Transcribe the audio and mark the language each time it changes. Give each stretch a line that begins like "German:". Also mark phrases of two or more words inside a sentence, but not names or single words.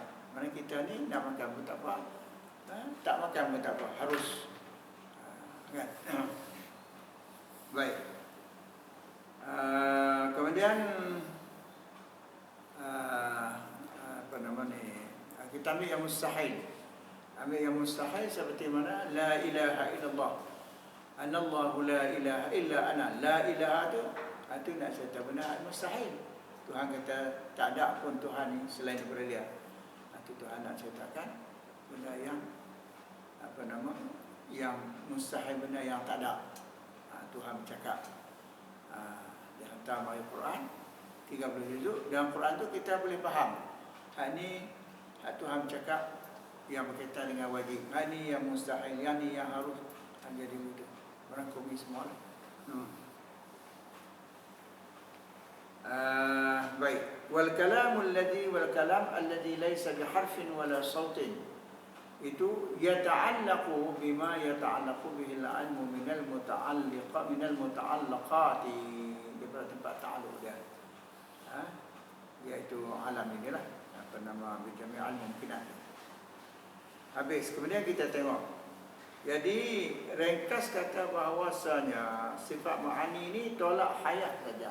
Malay: Mana kita ni nak makan pun tak apa, tak makan pun tak apa, harus. Kan? Baik. Kemudian apa nama ni? Kita ambil yang mustahil. Ambil yang mustahil seperti mana?
Arabic: لا إله إلا الله. أنا الله لا إله إلا أنا. لا إله
Malay: itu nak cerita benar mustahil. Tuhan kata tak ada pun Tuhan selain daripada dia. Itu Tuhan nak ceritakan benda yang apa nama? Yang mustahil, benda yang tak ada. Tuhan bercakap. Dia hantar ayat Quran 30 juzuk. Dalam Quran tu kita boleh faham. Ini Tuhan bercakap yang berkaitan dengan wajib. Ini yang mustahil, yang ni yang harus jadi begitu. Merangkumi semua. Baik.
Arabic: والكلام الذي ليس بحرف ولا صوت، itu يتعلق بما يتعلق به العلم من المتعلقات,
Malay: daripada tempat ta'alluq dia. Iaitu alam inilah, apa nama,
Arabic: بجميع الممكنات.
Malay: Habis, kemudian kita tengok. Jadi ringkas kata bahawasanya sifat ma'ani ini tolak hayat saja.